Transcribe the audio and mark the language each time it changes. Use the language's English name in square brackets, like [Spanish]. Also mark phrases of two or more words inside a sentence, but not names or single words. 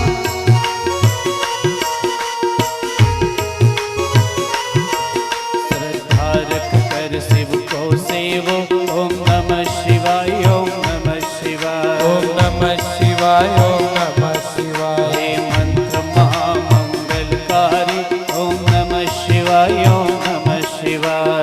[Hindi] श्रद्धा रख कर शिव को सेवो [Sanskrit] ओम नमः शिवाय ओम नमः शिवाय ઓમ નમઃ શિવાય ઓમ નમઃ શિવાય [Hindi] हे मंत्र महामंगलकारी [Sanskrit] ओम नमः शिवाय ओम नमः शिवाय